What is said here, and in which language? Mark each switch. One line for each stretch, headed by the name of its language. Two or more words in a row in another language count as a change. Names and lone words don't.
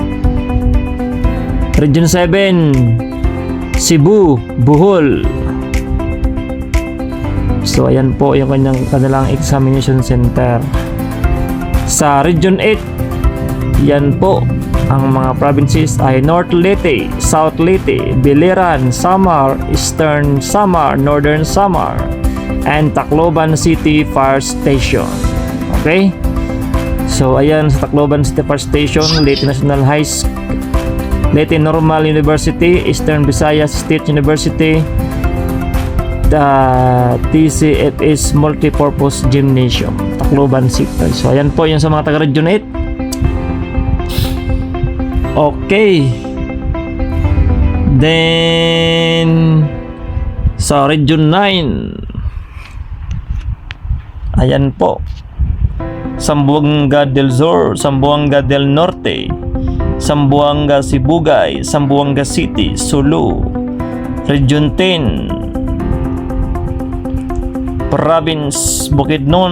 Filipino: Region 7, Cebu, Bohol. So, ayan po yung kanilang examination center. Sa Region 8, yan po ang mga provinces ay North Leyte, South Leyte, Biliran, Samar, Eastern Samar, Northern Samar, and Tacloban City Fire Station. Okay? So, ayan sa Tacloban City Fire Station, Leyte National High School, Leyte Normal University, Eastern Visayas State University, the TCFS Multipurpose Gymnasium, Tacloban City. So, ayan po yung sa mga taga-Region 8. Okay. Then sa Region 9, ayan po, Zamboanga del Sur, Zamboanga del Norte, Zamboanga Sibugay, Zamboanga City, Sulu, Region 10, Province Bukidnon.